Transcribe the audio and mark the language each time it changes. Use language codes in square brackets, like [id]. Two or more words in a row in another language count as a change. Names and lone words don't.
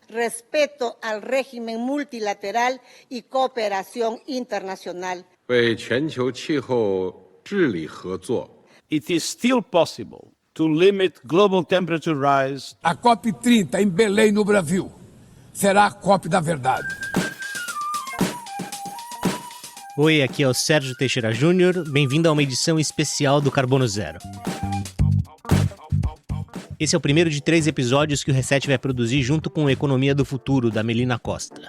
[es] respeto al régimen multilateral y cooperación internacional. [zh] 为全球气候治理合作。 [en] It is still possible to limit global temperature rise. [pt] A COP30 em Belém, no Brasil, será a COP da verdade. Oi, aqui é o Sérgio Teixeira Júnior, bem-vindo a uma edição especial do Carbono Zero. Esse é o primeiro de 3 episódios que o Reset vai produzir junto com o Economia do Futuro, da Melina Costa.